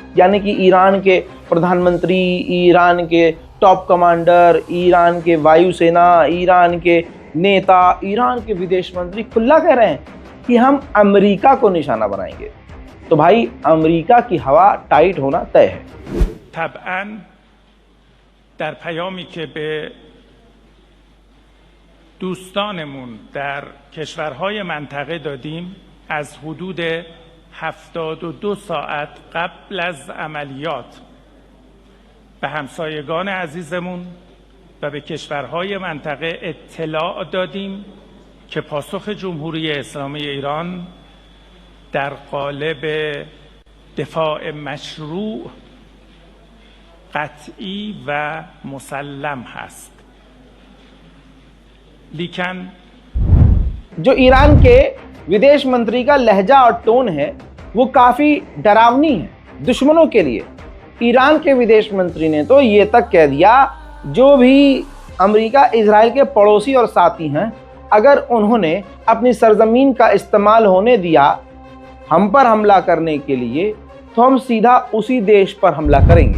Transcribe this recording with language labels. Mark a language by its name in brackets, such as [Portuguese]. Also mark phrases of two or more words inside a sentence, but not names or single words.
[Hindi] यानी कि ईरान के प्रधानमंत्री, ईरान के टॉप कमांडर, ईरान के वायुसेना, ईरान के नेता, ईरान के विदेश मंत्री खुला कह रहे हैं कि हम अमेरिका को निशाना बनाएंगे। तो भाई अमेरिका की हवा टाइट होना तय है। [Persian] طبعاً در پیامی که به دوستانمون در کشورهای منطقه دادیم، از حدود 72 ساعت قبل از عملیات به همسایگان عزیزمون و به کشورهای منطقه اطلاع دادیم که پاسخ جمهوری اسلامی ایران در قالب دفاع مشروع، قطعی و مسلم هست. [Hindi] लेकिन जो ईरान के विदेश मंत्री का लहजा और टोन है वो काफ़ी डरावनी है दुश्मनों के लिए। ईरान के विदेश मंत्री ने तो ये तक कह दिया, जो भी अमेरिका इजराइल के पड़ोसी और साथी हैं, अगर उन्होंने अपनी सरजमीन का इस्तेमाल होने दिया हम पर हमला करने के लिए तो हम सीधा उसी देश पर हमला करेंगे।